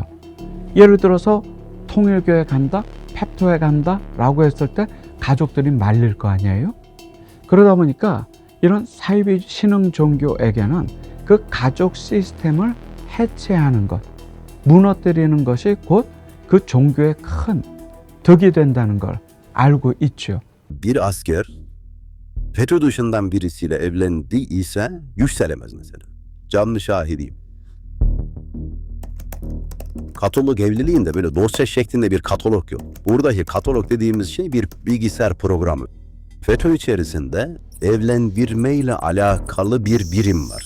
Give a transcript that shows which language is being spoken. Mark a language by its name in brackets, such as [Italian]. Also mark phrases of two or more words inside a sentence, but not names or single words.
[Korean] 예를 들어서 통일교에 간다, 펩토에 간다 라고 했을 때 가족들이 말릴 거 아니에요? 그러다 보니까 이런 사이비 신흥 종교에게는 그 가족 시스템을 해체하는 것, 무너뜨리는 것이 곧 그 종교의 큰 덕이 된다는 걸 알고 있죠. [Turkish] Bir asker FETÖ dışından birisiyle evlendiyse yükselemez mesela. Canlı şahidiyim. Katolik evliliğinde böyle dosya şeklinde bir katalog yok. Buradaki katalog dediğimiz şey bir bilgisayar programı. FETÖ içerisinde evlendirmeyle alakalı bir birim var.